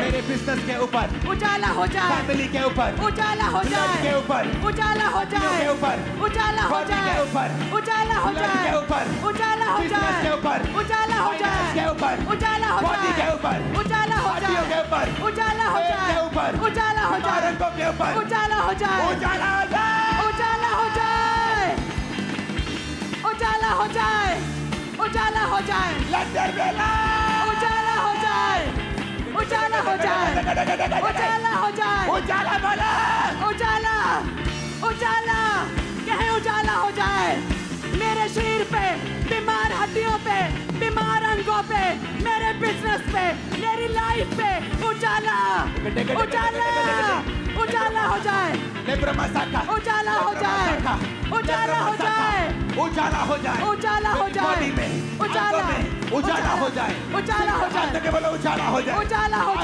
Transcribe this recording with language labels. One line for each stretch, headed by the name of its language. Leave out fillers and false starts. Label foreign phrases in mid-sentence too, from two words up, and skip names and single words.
Hindi: मेरे बिजनेस के ऊपर, उजाला हो जाए, फैमिली के ऊपर, उजाला हो ब्लड जाए, के ऊपर, उजाला हो जाए, के ऊपर, उजाला हो बॉडी जाए, के ऊपर, उजाला हो ब्लड जाए, के ऊपर, उजाला हो बिजनेस जाए, के ऊपर, उजाला हो फाइनेंस जाए, के ऊपर, उजाला हो बॉडी जाए, के ऊपर, उजाला हो हड्डियों के जाए, ऊपर, उजाला हो पेट जाए, के ऊपर, उजाला हो जाए, रंगों के ऊपर, उजाला हो जाए, उजाला हो जाए, उजाला हो जाए, उजाला हो जाए, उजाला हो जाए, लंदन बेला, उजाला हो जाए, उजाला हो जाए, उजाला हो जाए, उजाला बोला, उजाला, उजाला, कहे उजाला हो जाए। मेरे शरीर पे, बीमार हड्डियों पे, बीमार अंगों पे, मेरे बिजनेस पे, मेरी लाइफ पे उजाला, उजाला, उजाला हो जाए, उजाला हो जाए, उजाला हो जाए, उजाला हो जाए, उजाला हो जाए, बॉडी में, उजाला, आंखों में, उजाला हो जाए, उजाला हो जाए, हाथ के बोलो उजाला हो जाए, उजाला हो